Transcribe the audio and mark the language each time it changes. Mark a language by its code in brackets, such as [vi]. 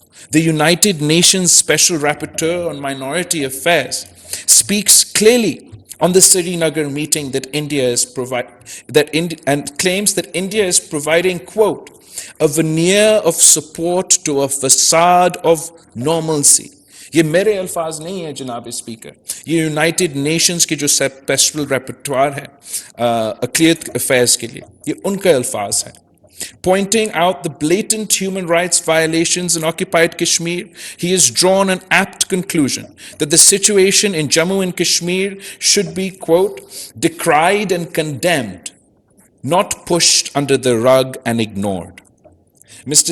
[en] The United Nations Special Rapporteur on Minority Affairs speaks clearly on the Srinagar meeting that India is and claims that India is providing, quote, a veneer of support to a facade of normalcy. [ur] یہ میرے الفاظ نہیں ہیں جناب speaker, یہ United nations کی جو special repertoire ہے اقلیت افیئرز کے لیے, یہ ان کا الفاظ ہے. [en] Pointing out the blatant human rights violations in occupied Kashmir, he has drawn an apt conclusion that the situation in Jammu and Kashmir should be, quote, decried and condemned, not pushed under the rug and ignored. Mr.